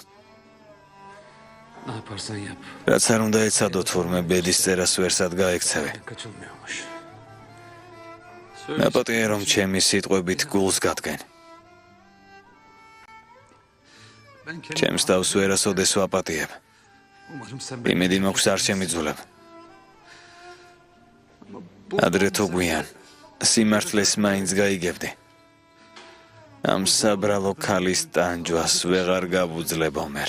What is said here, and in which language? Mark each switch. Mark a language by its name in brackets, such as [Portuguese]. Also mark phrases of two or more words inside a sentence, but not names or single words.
[Turkish] Ne yaparsan yap. [Georgian] რაც არ უნდა ეცადო თურმე ბედის წერას ვერსად გაექცევი. [Turkish] Kaçılmıyormuş. [Georgian] ნაპატია რომ ჩემი სიტყვებით გულს გადგენ. [Turkish] Ben kendim [Georgian] ჩემს თავს ვერასოდეს ვაპატიებ. [Turkish] umarım sen [Georgian] იმედი მაქვს არ შემიძულებ. ადრე თუ გვიან სიმართლეს მაინც გაიგებდი. ამ საბრალო ქალის ტანჯვას ვეღარ გავუძლებო მერ.